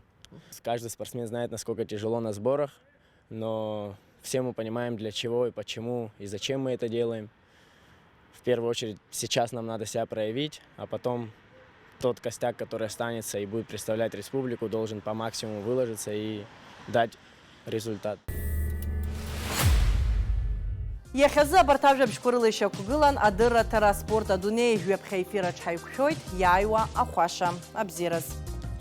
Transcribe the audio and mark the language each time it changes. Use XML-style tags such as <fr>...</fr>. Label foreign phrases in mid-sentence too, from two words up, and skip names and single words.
<ru>Каждый спортсмен знает, насколько тяжело на сборах, но все мы понимаем, для чего и почему, и зачем мы это делаем. В первую очередь, сейчас нам надо себя проявить, а потом тот костяк, который останется и будет представлять республику, должен по максимуму выложиться и дать результат.</ru> <ab>Иахьазы абарҭ бшқәырыла ишьақәгылан адырра ҭара спорт адунеи жәаԥхьа ефир аҿ ҳаиқәшәоит, иааиуа ахәаша абзиараз.</ab>